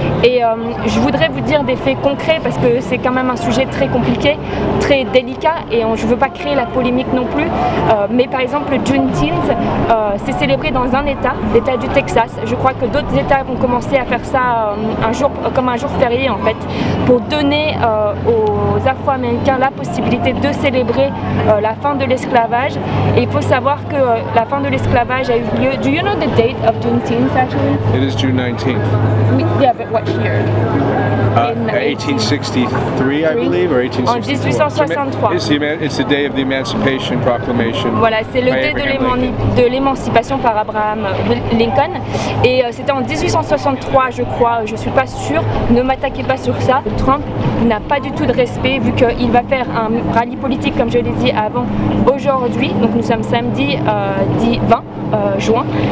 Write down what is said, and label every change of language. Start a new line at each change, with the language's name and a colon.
French: Et je voudrais vous dire des faits concrets parce que c'est quand même un sujet très compliqué, très délicat, et je ne veux pas créer la polémique non plus, mais par exemple le Juneteenth, c'est célébré dans un état, l'état du Texas. Je crois que d'autres états vont commencer à faire ça comme un jour férié en fait, pour donner aux Afro-Américains la possibilité de célébrer la fin de l'esclavage. Et il faut savoir que la fin de l'esclavage a eu lieu.
English: Do you know the date of Juneteenth actually? It is June 19th. Yeah, but what year? 1863, I believe, or 1863.
French: En 1863.
English: It's the day of the Emancipation Proclamation.
French: Voilà, c'est le dé de l'émancipation par Abraham Lincoln. Et c'était en 1863, je crois, je suis pas sûre. Ne m'attaquez pas sur ça. Trump n'a pas du tout de respect vu qu'il va faire un rallye politique, comme je l'ai dit avant, aujourd'hui. Donc nous sommes samedi 20. juin.